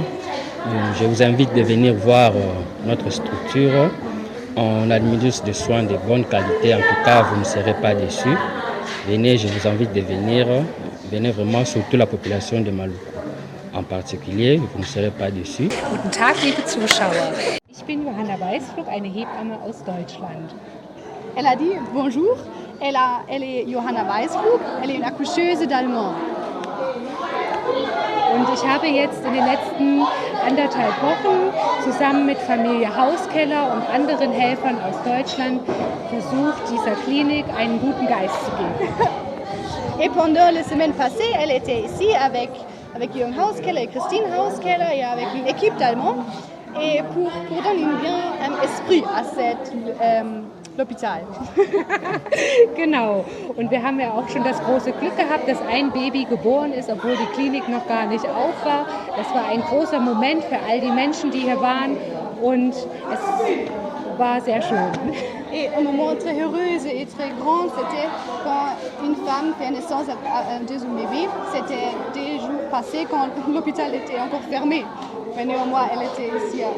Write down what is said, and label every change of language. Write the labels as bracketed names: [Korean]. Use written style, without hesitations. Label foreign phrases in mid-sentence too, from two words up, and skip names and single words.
[French] Je vous invite de venir voir notre structure. On administre des soins de bonne qualité. En tout cas, vous ne serez pas déçus. Venez, je vous invite de venir. Venez vraiment, surtout la population de Maluku. En particulier, vous ne serez pas déçus. [German] Guten Tag, liebe Zuschauer. Ich bin Johanna Weißflug, eine Hebamme aus Deutschland. [French] Elle a dit bonjour, elle est Johanna Weißflug, elle est une accoucheuse d'Allemand. [German] Und ich habe jetzt in den letzten 1,5 Wochen zusammen mit Familie Hauskeller und anderen Helfern aus Deutschland versucht, dieser Klinik einen guten Geist zu geben. [French] Et pendant les semaines passées, elle était ici avec Jürgen Hauskeller et Christine Hauskeller et avec une équipe d'Allemands et pour donner bien un esprit à l'hôpital. [German] Genau. Und wir haben ja auch schon das große Glück gehabt, dass ein Baby geboren ist, obwohl die Klinik noch gar nicht auf war. Das war ein großer Moment für all die Menschen, die hier waren. Und es war sehr schön. [French] Et un moment très heureux et très grand, c'était quand une femme fait naissance à un deuxième bébé. C'était des jours passés quand l'hôpital était encore fermé. Mais néanmoins, elle était ici.